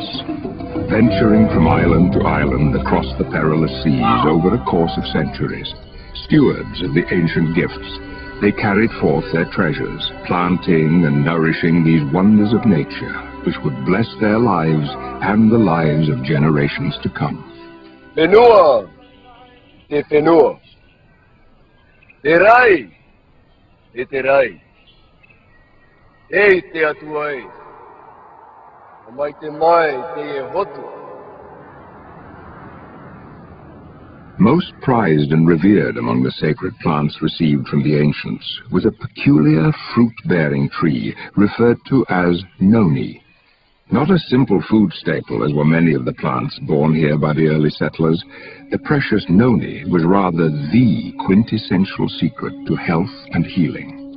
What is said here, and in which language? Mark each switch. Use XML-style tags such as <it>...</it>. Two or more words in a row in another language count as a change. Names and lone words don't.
<en>Venturing from island to island across the perilous seas over a course of centuries, stewards of the ancient gifts, they carried forth their treasures, planting and nourishing these wonders of nature, which would bless their lives and the lives of generations to come.</en> <ty>Fenua, te fenua. Terai, te terai. Ei te atuai. Amai te mai te e hotu.</ty> <en>Most prized and revered among the sacred plants received from the ancients was a peculiar fruit-bearing tree referred to as Noni. Not a simple food staple, as were many of the plants born here by the early settlers, the precious Noni was rather the quintessential secret to health and healing.</en>